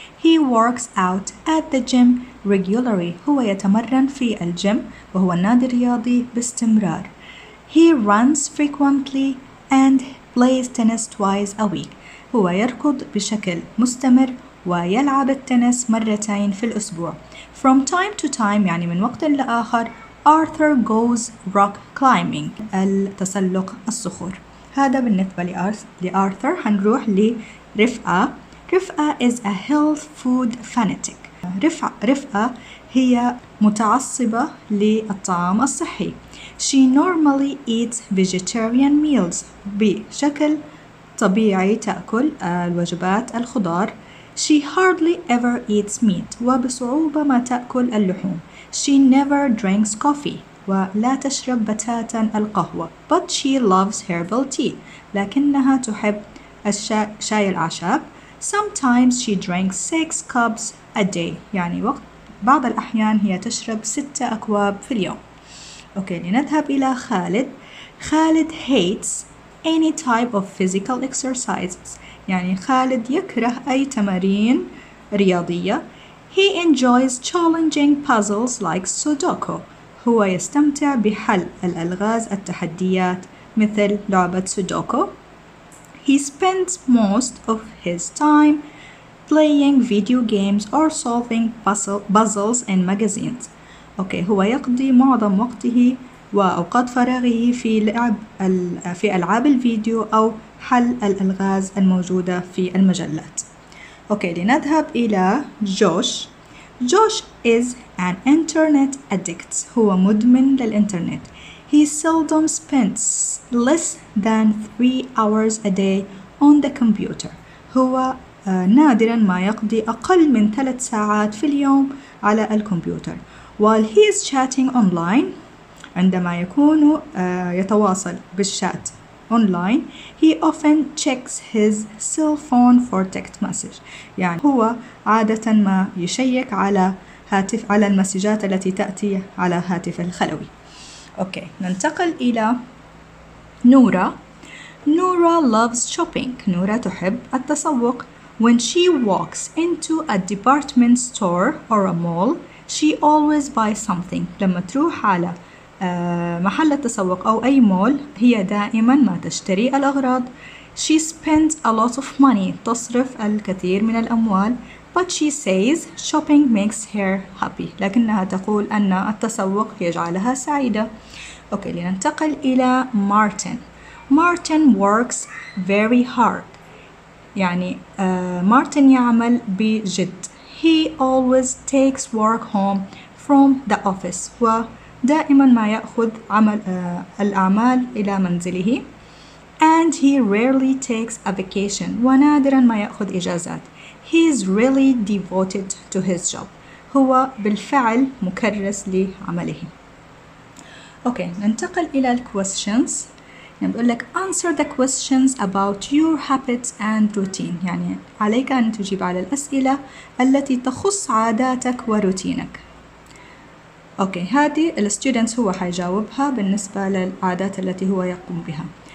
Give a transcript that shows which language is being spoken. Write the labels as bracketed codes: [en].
[en] He works out at the gym regularly [ar] هو يتمرن في الجيم وهو النادي الرياضي باستمرار. [en] He runs frequently and plays tennis twice a week [ar] هو يركض بشكل مستمر ويلعب التنس مرتين في الأسبوع. [en] From time to time [ar] يعني من وقت لآخر [en] Arthur goes rock climbing [ar] التسلق الصخور. هذا بالنسبة لآرثر. هنروح لرفقة. [en] رفقة is a health food fanatic. [ar] رفقة هي متعصبة للطعام الصحي. [en] She normally eats vegetarian meals [ar] بشكل طبيعي تأكل الوجبات الخضار. [en] She hardly ever eats meat [ar] وبصعوبة ما تأكل اللحوم. [en] She never drinks coffee [ar] ولا تشرب بتاتا القهوة. [en] But she loves herbal tea [ar] لكنها تحب شاي الأعشاب. [en] Sometimes she drinks 6 cups a day [ar] يعني بعض الأحيان هي تشرب 6 أكواب في اليوم. أوكي لنذهب إلى خالد. خالد [en] hates any type of physical exercises [ar] يعني خالد يكره أي تمارين رياضية. [en] He enjoys challenging puzzles like Sudoku [ar] هو يستمتع بحل الألغاز التحديات مثل لعبة سودوكو. [en] He spends most of his time playing video games or solving puzzles in magazines. [ar] أوكي هو يقضي معظم وقته وأوقات فراغه في ألعاب الفيديو أو حل الألغاز الموجودة في المجلات. أوكي لنذهب إلى جوش. [en] Josh is an internet addict [ar] هو مدمن للإنترنت. [en] He seldom spends less than 3 hours a day on the computer [ar] هو نادرا ما يقضي أقل من 3 ساعات في اليوم على الكمبيوتر. [en] While he is chatting online [ar] عندما يكون يتواصل بالشات [en] online he often checks his cell phone for text message [ar] يعني هو عادة ما يشيك على المسجات التي تأتي على هاتف الخلوي. أوكي ننتقل إلى نورا. نورا [en] loves shopping [ar] نورا تحب التسوق. [en] When she walks into a department store or a mall she always buys something [ar] لما تروح على محل التسوق أو أي مول هي دائما ما تشتري الأغراض. [en] She spends a lot of money [ar] تصرف الكثير من الأموال. [en] But she says shopping makes her happy [ar] لكنها تقول أن التسوق يجعلها سعيدة. أوكي لننتقل إلى مارتن. مارتن [en] works very hard [ar] يعني مارتن يعمل بجد. [en] He always takes work home from the office [ar] ودائما ما يأخذ الأعمال إلى منزله. [en] And he rarely takes a vacation [ar] ونادرا ما يأخذ إجازات. [en] He is really devoted to his job [ar] هو بالفعل مكرس لعمله. أوكي ننتقل إلى questions. يعني بقول لك [en] answer the questions about your habits and routine [ar] يعني عليك أن تجيب على الأسئلة التي تخص عاداتك وروتينك. أوكي هذه الستودنتس هو حيجاوبها بالنسبة للعادات التي هو يقوم بها.